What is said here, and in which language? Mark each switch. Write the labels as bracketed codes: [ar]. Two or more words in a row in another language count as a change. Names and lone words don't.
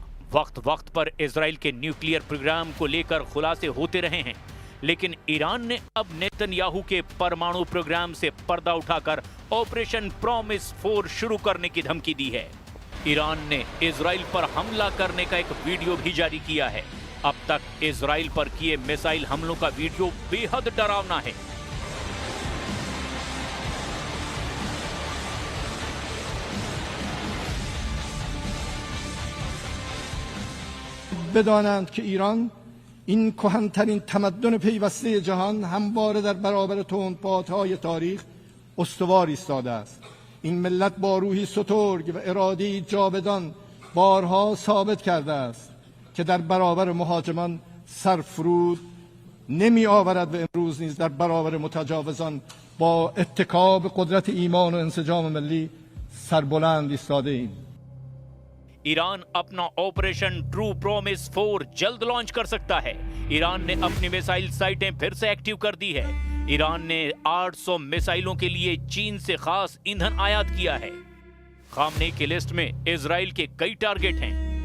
[hi] वक्त वक्त पर इजराइल के न्यूक्लियर प्रोग्राम को लेकर खुलासे होते रहे हैं, लेकिन ईरान ने अब नेतन्याहू के परमाणु प्रोग्राम से पर्दा उठाकर ऑपरेशन प्रॉमिस 4 शुरू करने की धमकी दी है। ईरान ने इजराइल पर हमला करने का एक वीडियो भी जारी किया है। अब तक इजराइल पर किए मिसाइल हमलों का वीडियो बेहद डरावना है। [fa] بدانند که ایران این کهن‌ترین تمدن پیوسته جهان همواره در برابر تندبادهای تاریخ استوار ایستاده است. این ملت با روحی سترگ و اراده‌ای جاودان بارها ثابت کرده است که در برابر مهاجمان سرفرود نمی آورد و امروز نیز در برابر متجاوزان با اتکا به قدرت ایمان و انسجام ملی سربلند ایستاده ایم. [hi] ईरान अपना ऑपरेशन ट्रू प्रॉमिस 4 जल्द लॉन्च कर सकता है। ईरान ने अपनी मिसाइल साइटें फिर से एक्टिव कर दी है। ईरान ने 800 मिसाइलों के लिए चीन से खास ईंधन आयात किया है। खामनेई की लिस्ट में इजराइल के कई टारगेट हैं।